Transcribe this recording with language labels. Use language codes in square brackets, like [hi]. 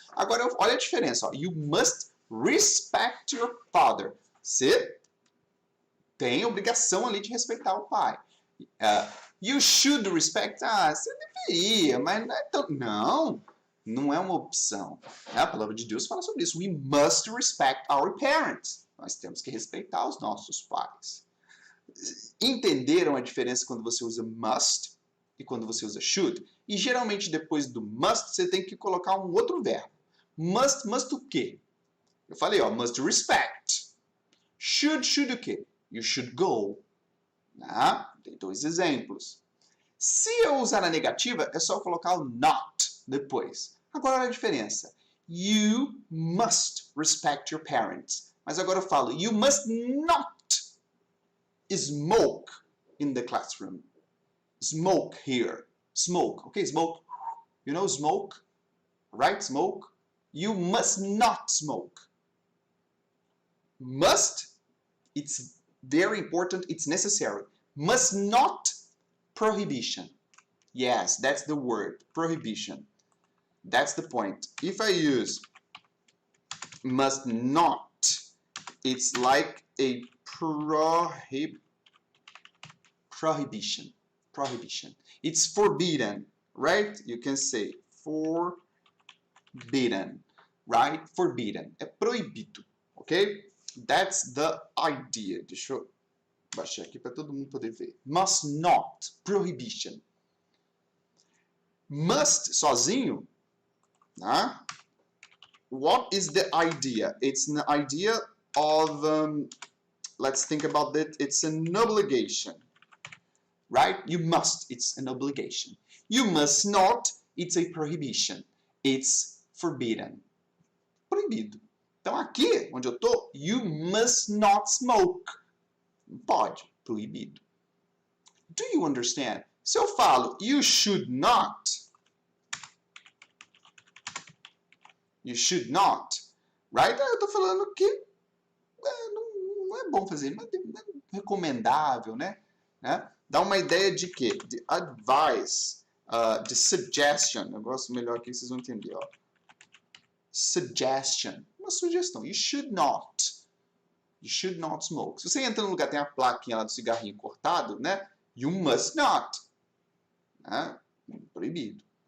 [pt] Agora, olha a diferença, ó, [en] you must respect your father. [pt] Você tem a obrigação ali de respeitar o pai. [en] You should respect. [pt] Você deveria, mas não é tão... Não é uma opção. A palavra de Deus fala sobre isso. [en] We must respect our parents. [pt] Nós temos que respeitar os nossos pais. Entenderam a diferença quando você usa must e quando você usa should? E geralmente depois do must você tem que colocar um outro verbo. Must o quê? Eu falei, ó, must respect. Should o quê? [en] You should go. [pt] Tem dois exemplos. Se eu usar a negativa, é só colocar o not depois. Agora olha a diferença. [en] You must respect your parents. [pt] Mas agora eu falo, [en] you must not smoke in the classroom. Smoke here. Smoke. Okay, smoke. You know smoke? Right? Smoke. You must not smoke. Must, it's very important, it's necessary. Must not, prohibition. Yes, that's the word, prohibition. That's the point. If I use must not, it's like a prohibition. Prohibition. It's forbidden, right? You can say forbidden, right? Forbidden. [pt] É proibido, [en] ok? That's the idea. [pt] Deixa eu baixar aqui para todo mundo poder ver. [en] Must not, prohibition. Must, sozinho, né? What is the idea? It's an idea of, let's think about that. It's an obligation, right? You must, it's an obligation. You must not, it's a prohibition. It's forbidden. [pt] Proibido. Então aqui, onde eu tô, [en] you must not smoke. [pt] Não pode, proibido. [en] Do you understand? [pt] Se eu falo [en] you should not, right? [pt] Eu tô falando que não é bom fazer, mas é recomendável, né? Dá uma ideia de quê? De advice, de suggestion. Eu gosto melhor aqui, vocês vão entender, ó. Suggestion. Uma sugestão. [en] You should not smoke. [pt] Se você entra num lugar, tem a plaquinha lá do cigarrinho cortado, né? [en] You must not. Né? Proibido.